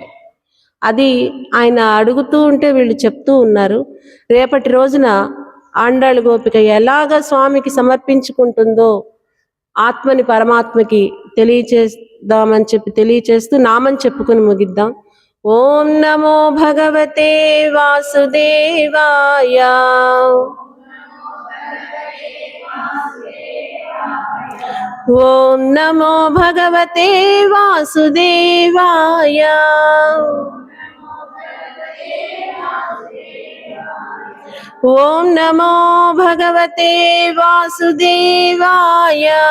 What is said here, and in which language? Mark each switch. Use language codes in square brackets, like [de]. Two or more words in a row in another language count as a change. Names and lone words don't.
[te] అది ఆయన అడుగుతూ ఉంటే వీళ్ళు చెప్తూ ఉన్నారు. రేపటి రోజున ఆండాళ్ గోపిక ఎలాగ స్వామికి సమర్పించుకుంటుందో ఆత్మని పరమాత్మకి తెలియచేస్తూ నామం చెప్పుకొని ముగిద్దాం. [sa] ఓం నమో భగవతే వాసుదేవాయ. ఓం నమో భగవతే వాసుదేవాయ. ఓం నమో భగవతే వాసుదేవాయ.